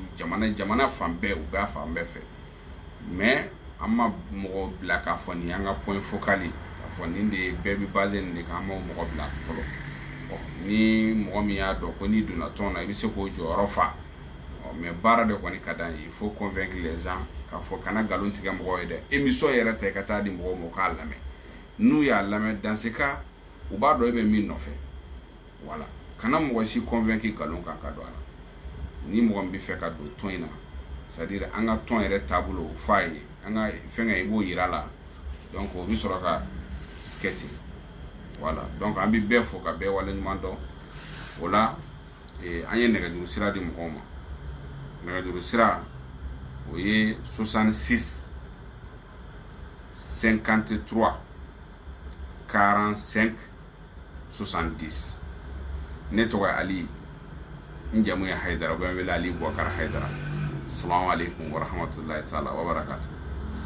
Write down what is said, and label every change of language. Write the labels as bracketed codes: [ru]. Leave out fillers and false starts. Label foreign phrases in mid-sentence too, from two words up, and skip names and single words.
[bm] jamana fan bɛɛ u b'a fan bɛɛ fɛ mais an ma mɔgɔ bila k'a fɔ nin y'an ka [fr] point focal [bm] ye k'a fɔ nin de bɛɛ bɛ basé nin de kan an m'o mɔgɔ bila fɔlɔ ni mɔgɔ min y'a dɔn ko n'i donna tɔn na i bɛ se k'o jɔyɔrɔ fa mais baara de kɔni ka d'an ye [fr] il faut convaincre les gens [bm] k'a fɔ kana nkalon tigɛ mɔgɔw ye dɛ émission yɛrɛ tɛ ka taa di mɔgɔw ma u k'a lamɛn n'u y'a lamɛn [fr] dans ce cas [bm] u b'a dɔn e bɛ min nɔfɛ voilà kana mɔgɔ si convaincre nkalon kan ka don a la ni mɔgɔ min bɛ fɛ ka don tɔn in na [fr] c'est à dire [bm] an ka tɔn yɛrɛ taabolo f'a ye an ka fɛnkɛ i b'o yira la donc o bɛ sɔrɔ ka kɛ ten voilà donc an bɛ bɛɛ fo ka bɛɛ waleɲuman dɔn o la an ye nɛgɛjuru sira di mɔgɔw ma nɛgɛjuru sira o ye 66 53 45 70 ne tɔgɔ ye Ali njamu ya Haidara bɛn wele Ali Bubakar Haidara. [ar] السلام عليكم ورحمة الله تعالى وبركاته.